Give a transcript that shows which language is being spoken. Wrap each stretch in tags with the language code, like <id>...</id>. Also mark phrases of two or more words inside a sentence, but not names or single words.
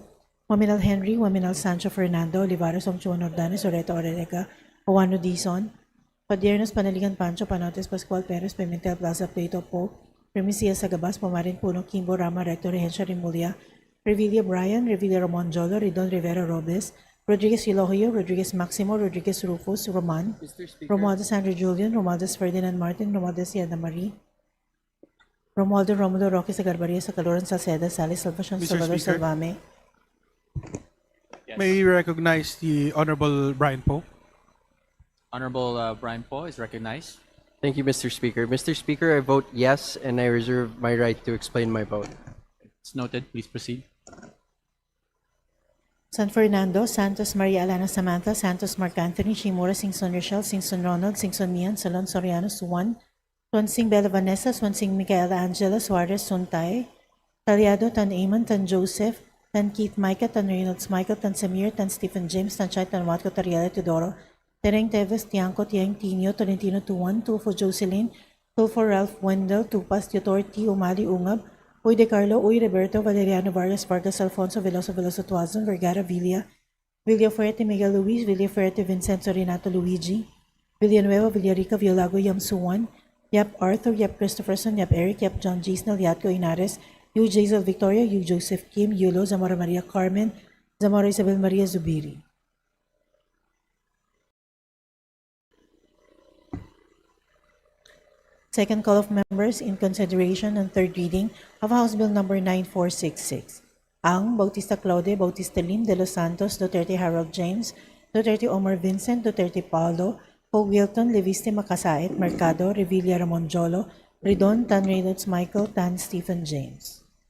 <en>Waminal Henry, Waminal Sancho Fernando, Olivares, Omchuan Ordanes, Oreto Orega, Juano Dizon, Padiernos, Panaligan, Pancho, Panotes, Pascual Perez, Pimentel, Plaza, Plato, Po, Primicia Sagabas, Pumarin, Puno, Kimbo, Rama, Recto, Regencia, Rimulya, Revilla Brian, Revilla Ramon Jolo, Ridon Rivera Robles, Rodriguez Elohoyo, Rodriguez Maximo, Rodriguez Rufus, Roman, Romualdez Andrew Julian, Romualdez Ferdinand Martin, Romualdez Yanda Marie, Romualdo Romulo Roque Sagarbaria, Sacaloran Salceda, Salis Salvacion, Mr. Salvador Speaker. Salvame. May we recognize the Honorable Brian Poe. Honorable Brian Poe is recognized. Thank you, Mr. Speaker. Mr. Speaker, I vote yes, and I reserve my right to explain my vote. It's noted. Please proceed. San Fernando, Santos Maria Alana Samantha, Santos Mark Anthony, Shimura, Singson Rochelle, Singson Ronald, Singson Mian, Salon Soriano, Suwan, Swansing Bella Vanessa, Swansing Micaela Angela, Suarez Suntay, Talyado, Tan Amon, Tan Joseph, Tan Keith Micah, Tan Reynolds Michael, Tan Samir, Tan Stephen James, Tan Chay, Tan Watco, Tariela Teodoro, Tereng Teves, Tiangco, Tiang Tino, Tolentino Tuan, Tufo Jocelyn, Tulfo Ralph Wendell, Tupas, Tutor T. Umali Ungab, Uy De Carlo, Uy Roberto, Valeriano Vargas, Vargas Alfonso, Veloso Tuazon, Vergara Villa, Villafuerte Miguel Luis, Villafuerte Vincenzo Renato Luigi, Villanueva, Villarica, Violago, Yam Suwan, Yap Arthur, Yap Christopherson, Yap Eric, Yap John Gisnel, Yatco Inares, Yu Jazel Victoria, Yu Joseph Kim, Yulo, Zamora Maria Carmen, Zamora Isabel Maria Zubiri. Second call of members in consideration and third reading of House Bill number 9466. Ang Bautista Claude, Bautista Lim, De Los Santos, Duterte Harold James, Duterte Omar Vincent, Duterte Paulo, Poe Wilton, Leviste Makasait, Mercado, Revilla Ramon Jolo, Ridon, Tan Reynolds Michael, Tan Stephen James.</en>